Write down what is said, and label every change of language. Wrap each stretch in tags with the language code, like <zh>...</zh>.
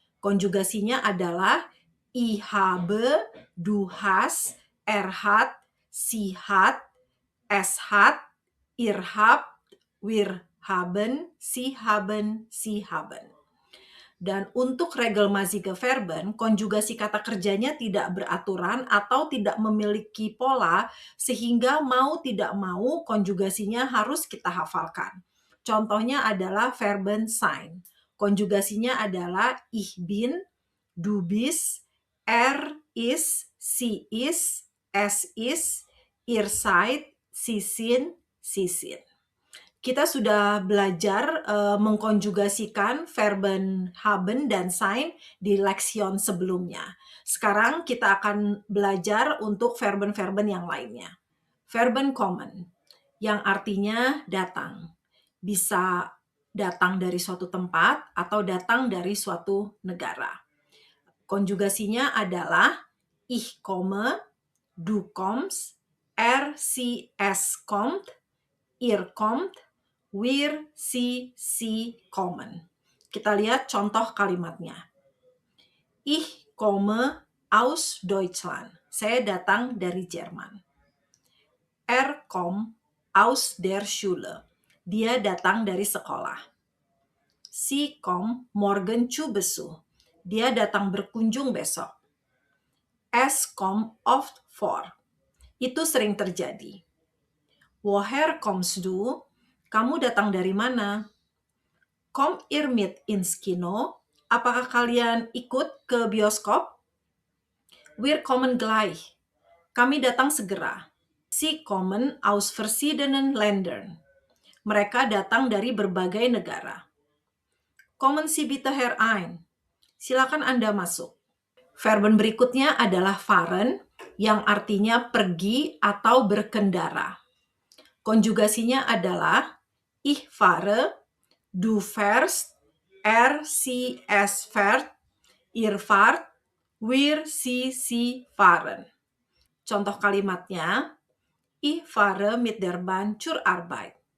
<id>Konjugasinya adalah</id> <de>ich habe, du hast, er hat, sie hat, es hat, ihr habt, wir haben, sie haben, sie haben.</de> <id>Dan untuk regelmäßige Verben, konjugasi kata kerjanya tidak beraturan atau tidak memiliki pola, sehingga mau tidak mau konjugasinya harus kita hafalkan. Contohnya adalah verben sein. Konjugasinya adalah</id> <de>ich bin, du bist, er ist, sie ist, es ist, ihr seid, sie sind, sie sind.</de> <id>Kita sudah belajar mengkonjugasikan verben haben dan sein di leksion sebelumnya. Sekarang kita akan belajar untuk verben-verben yang lainnya. Verben kommen, yang artinya datang. Bisa datang dari suatu tempat atau datang dari suatu negara. Konjugasinya adalah</id> <de>ich komme, du kommst, sie, es kommt, ihr kommt, wir, sie kommen.</de> <id>Kita lihat contoh kalimatnya.</id> <de>Ich komme aus Deutschland.</de> <id>Saya datang dari Jerman.</id> <de>Kommt aus der Schule.</de> <id>Dia datang dari sekolah.</id> <de>Sie kommt morgen zu Besuch.</de> <id>Dia datang berkunjung besok.</id> <de>Es kommt oft vor.</de> <id>Itu sering terjadi.</id> <de>Woher kommst du?</de> <id>Kamu datang dari mana?</id> <de>Kommt ihr mit ins Kino?</de> <id>Apakah kalian ikut ke bioskop?</id> <de>Wir kommen gleich.</de> <id>Kami datang segera.</id> <de>Sie kommen aus verschiedenen Ländern.</de> <id>Mereka datang dari berbagai negara.</id> <de>Kommen Sie bitte herein.</de> <id>Silakan Anda masuk. Verben berikutnya adalah fahren, yang artinya pergi atau berkendara. Konjugasinya adalah</id> <de>ich fahre, du fährst, sie, es fährt, ihr fahrt, wir, sie fahren.</de> <id>Contoh kalimatnya,</id> <de>ich fahre mit der Bahn zur Arbeit.</de>